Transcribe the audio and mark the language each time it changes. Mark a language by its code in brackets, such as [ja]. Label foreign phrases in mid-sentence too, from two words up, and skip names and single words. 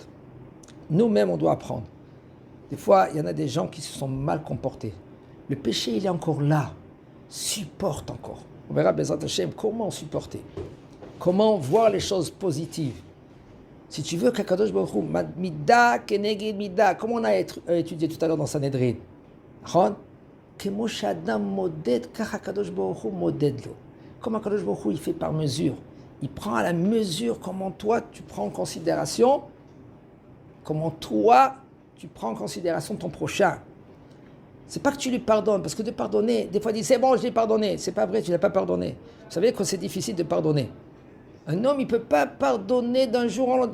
[fr] Nous-mêmes, on doit apprendre. Des fois, il y en a des gens qui se sont mal comportés. Le péché, il est encore là. Supporte encore. On verra, [he] בעזרת ה, [fr] comment supporter. Comment voir les choses positives. Si tu veux qu'Akadosh Baruch Hu, [he] מידה כנגד מידה, [fr] comme on a étudié tout à l'heure dans Sanhedrin, [he] כמו שאדם מודד, ככה הקדוש ברוך הוא מודד לו. Comme הקדוש ברוך הוא, [fr] il fait par mesure. Il prend à la mesure comment toi, tu prends en considération, comment toi, tu prends en considération ton prochain. C'est pas que tu lui pardonnes, parce que de pardonner, des fois, il dit, c'est bon, je l'ai pardonné. C'est pas vrai, tu l'as pas pardonné. Vous savez que c'est difficile de pardonner. Un homme, il peut pas pardonner d'un jour en l'autre.